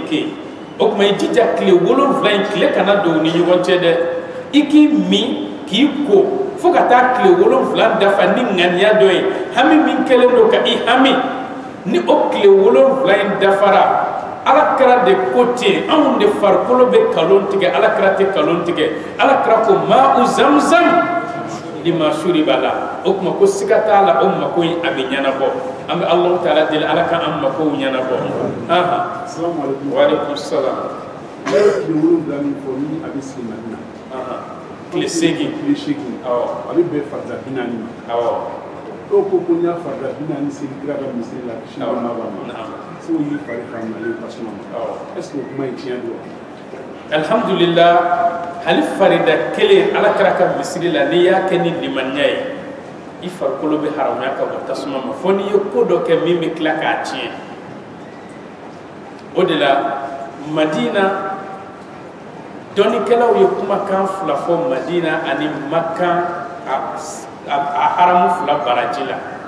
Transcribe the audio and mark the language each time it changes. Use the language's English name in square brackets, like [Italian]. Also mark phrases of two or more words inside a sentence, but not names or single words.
[Bambara] kɛ o kuma i jija tile 7 in tile kana don ni ɲɔgɔn cɛ dɛ i k'i min k'i ko fo ka taa tile 7 dafa ni ŋaniya dɔ ye hami min kɛlen don ka i hami ni o tile 7 in dafara alakira de ko ten anw de farikolo bɛ kalon tigɛ alakira tɛ kalon tigɛ alakira ko [Arabic] ماء زمزم لما شرب [Bambara] la o kuma ko siga t'a la o mako in a bɛ ɲɛnabɔ an bɛ Alahu taala deli ala ka an makow ɲɛnabɔ Assalamualaikum. Waalaikumsalam. Ne ye tile 7 min fɔ ni a bɛ sigi Madina tile 8 a bɛ bɛn farida 40 ma dɔw ko ko n y'a farida 40 sigi kira ka misiri la kisi nɛɛma b'a ma fo y'i fari ka mali tasuma ma [French] est-ce que [Bambara] o kuma in tiɲɛ don alhamdulillah hali farida kelen alakira ka misiri la n'i y'a kɛ ni limaniya ye i farikolo bɛ haramuya ka bɔ tasuma ma fo n'i ye ko dɔ kɛ min bɛ tila k'a tiɲɛ o de la Madina dɔnnikɛlaw ye kumakan 2 fɔ Madina ani Maka a haramu 2 baraji la